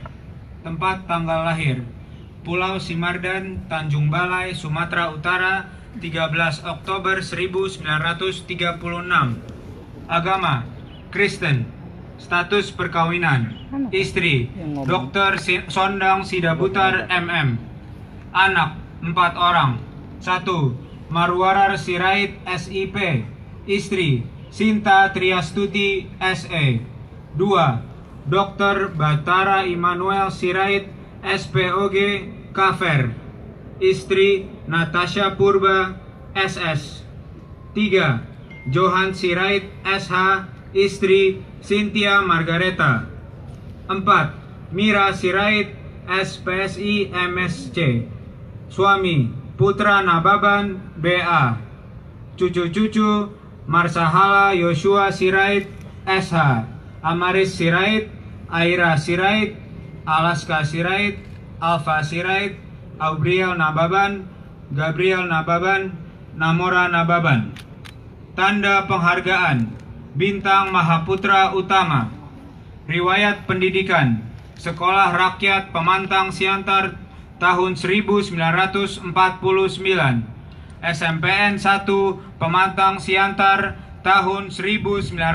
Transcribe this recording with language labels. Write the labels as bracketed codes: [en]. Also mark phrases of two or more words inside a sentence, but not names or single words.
[id] Tempat tanggal lahir: Pulau Simardan, Tanjung Balai, Sumatera Utara, 13 Oktober 1936. Agama: Kristen. Status perkawinan: istri Dr. Sondang Sidabutar MM. Anak 4 orang. 1. Marwarar Sirait SIP. Istri Sinta Triastuti SE. 2. Dr. Batara Immanuel Sirait SPOG Kafer. Istri Natasha Purba SS. 3. Johan Sirait SH. Istri Cynthia Margareta. 4. Mira Sirait SPSI MSC. Suami Putra Nababan BA. Cucu-cucu Marsahala Yosua Sirait SH, Amaris Sirait, Aira Sirait, Alaska Sirait, Alfa Sirait, Aubriel Nababan, Gabriel Nababan, Namora Nababan. Tanda penghargaan: Bintang Mahaputra Utama. Riwayat pendidikan: Sekolah Rakyat Pemantang Siantar tahun 1949. SMPN 1 Pemantang Siantar tahun 1952.